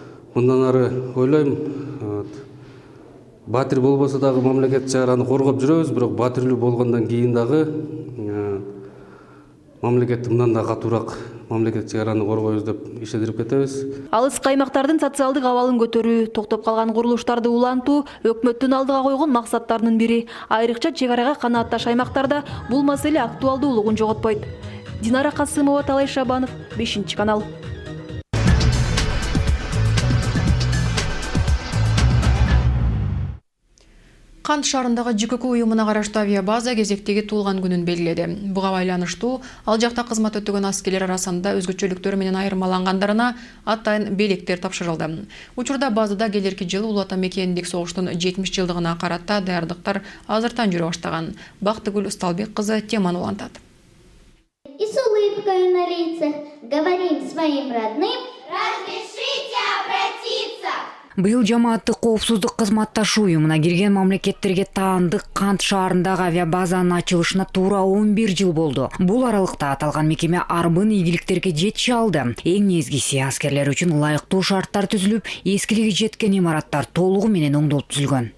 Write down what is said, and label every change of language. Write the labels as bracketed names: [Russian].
[Kyrgyz] Мындан ары ойлойм, батир болбосо дагы мамлекет чегараны коргоп жүрөбүз, бирок батирлүү болгондон кийин дагы мамлекетти мындан да катуураак мамлекет чегараны коргойбуз деп ишендирип кетебиз. Алыс каймактардын социалдык абалын көтөрүү, токтоп калган курулуштарды улантуу өкмөттүн алдыга койгон максаттарынын бири. Айрыкча чегарага канаатташ аймактарда бул маселе актуалдуулугун жоготпойт. Динара Касымова, Талай Шабанов, 5 канал. Кант шаарындагы ЖКК уюмуна караштуу авиабаза кезектеги туулган күнүн белгиледи. Буга байланыштуу ал жакта кызмат өтөгөн аскерлер арасында өзгөчөлүктөрү менен айырмалангандарына атайын белектер тапшырылды. Учурда базада келерки жылы Улуу Ата Мекендик согуштун 70 жылдыгына карата даярдыктар азыртан жүрө баштаган. Бактыгүл Усталбек кызы теманы улантат. [Russian] И с улыбкой на лицах говорим своим родным: разрешите обратиться. [Kyrgyz] Быйыл жамааттык коопсуздук кызматташуу уюмуна кирген мамлекеттерге таандык Кант шаарындагы авиабазанын ачылышына туура 11 жыл болду. Бул аралыкта аталган мекеме арбын ийгиликтерге жетише алды. Эң негизгиси аскерлер үчүн ылайыктуу шарттар түзүлүп, эскилиги жеткен имараттар толугу менен оңдолуп түзүлгөн.